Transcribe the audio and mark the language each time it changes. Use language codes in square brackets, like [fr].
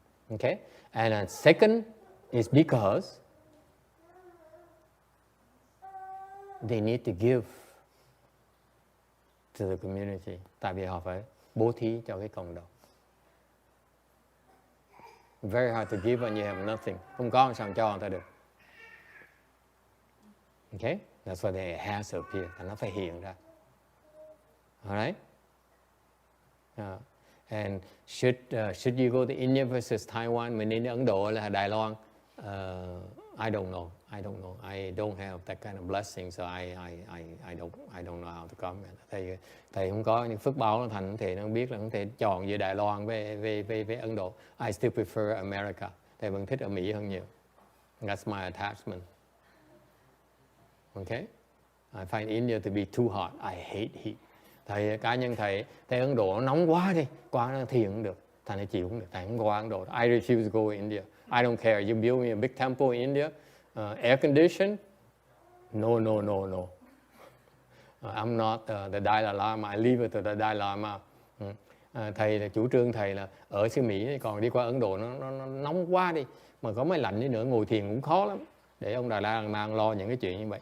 [en] Okay, and second is because they need to give to the community. [vi] Tại vì họ phải bố thí cho cái cộng đồng. [en] Very hard to give when you have nothing. [vi] Không có sao cho người ta được. [en] Okay, that's why they has to appear. [vi] Nó phải hiện ra. [en] Alright? And should you go to India versus Taiwan, [vi] mình đến Ấn Độ là Đài Loan? [en] I don't know. I don't have that kind of blessing, so I don't know how to comment. [vi] Thầy không có những phước báo, thành thầy nó biết là không thể chọn giữa Đài Loan với Ấn Độ. [en] I still prefer America. [vi] Thầy vẫn thích ở Mỹ hơn nhiều. [en] That's my attachment. Okay? I find India to be too hot. I hate heat. [vi] Thầy cá nhân thầy Ấn Độ nó nóng quá đi, qua nó thiền cũng được. Thầy này chịu cũng được, thầy không qua Ấn Độ. [en] I refuse to go to India. I don't care. You build me a big temple in India, air conditioned. No, no, no, no. I'm not the Dalai Lama. I leave it to the Dalai Lama. [vi] Thầy là chủ trương thầy là ở xứ Mỹ, còn đi qua Ấn Độ nó nóng quá đi, mà có mấy lạnh đi nữa ngồi thiền cũng khó lắm. Để ông Dalai Lama lo những cái chuyện như vậy.